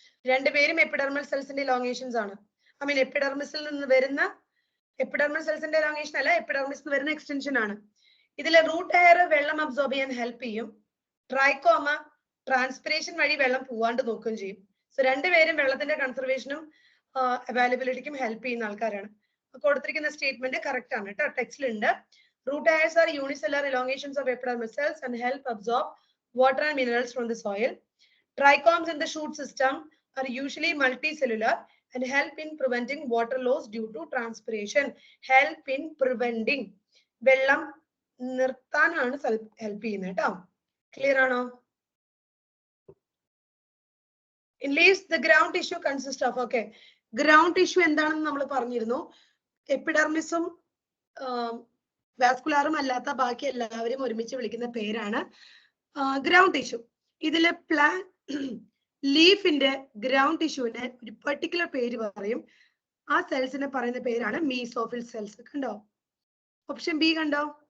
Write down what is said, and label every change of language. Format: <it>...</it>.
<ml>രണ്ടുപേരും എപ്പിഡെർമൽ സെൽസിന്റെ ഇലോങ്ങേഷൻസ് ആണ്. I mean എപ്പിഡെർമിസിൽ നിന്ന് വരുന്ന, എപ്പിഡെർമൽ സെൽസിന്റെ ഇലോങ്ങേഷൻ അല്ല, എപ്പിഡെർമിസിൽ നിന്ന് വരുന്ന എക്സ്റ്റൻഷൻ ആണ്. ഇതിലെ റൂട്ട് ഹെയർ വെള്ളം അബ്സോർബ് ചെയ്യാൻ ഹെൽപ്പ് ചെയ്യും. ട്രൈക്കോമ ട്രാൻസ്പിറേഷൻ വഴി വെള്ളം പോവാണ്ട് നോക്കുകയും ചെയ്യും. സോ രണ്ടുപേരും വെള്ളത്തിന്റെ കൺസർവേഷനും അവൈലബിലിറ്റിക്കും ഹെൽപ്പ് ചെയ്യുന്ന ആൾക്കാരാണ്. കൊടുത്തിരിക്കുന്ന സ്റ്റേറ്റ്മെന്റ് കറക്റ്റ് ആണ് കേട്ടോ, ടെക്സ്റ്റിലുണ്ട്.</ml> <en>Root hairs are unicellular elongations of epidermal cells and help absorb water and minerals from the soil. Trichomes in the shoot system are usually multicellular and help in preventing water loss due to transpiration. Help in preventing.</en> <ml>വെള്ളം നിർത്താനാണ് help ചെയ്യുന്നത് കേട്ടോ. Clear ആണോ?</ml> <en>In leaves the ground tissue consists of, okay,</en> <ml>ground tissue എന്താണെന്ന് നമ്മൾ പറഞ്ഞിരുന്നു. എപ്പിഡെർമിസും വാസ്കുലാറും അല്ലാത്ത ബാക്കി എല്ലാവരും ഒരുമിച്ച് വിളിക്കുന്ന പേരാണ് ഗ്രൗണ്ട് ടിഷ്യൂ. ഇതിലെ ലീഫിന്റെ ഗ്രൗണ്ട് ടിഷ്യൂവിന്റെ ഒരു പെർട്ടിക്കുലർ പേര് പറയും. ആ സെൽസിനെ പറയുന്ന പേരാണ് മീസോഫിൽ സെൽസ്. കണ്ടോ? ഓപ്ഷൻ ബി കണ്ടോ?</ml>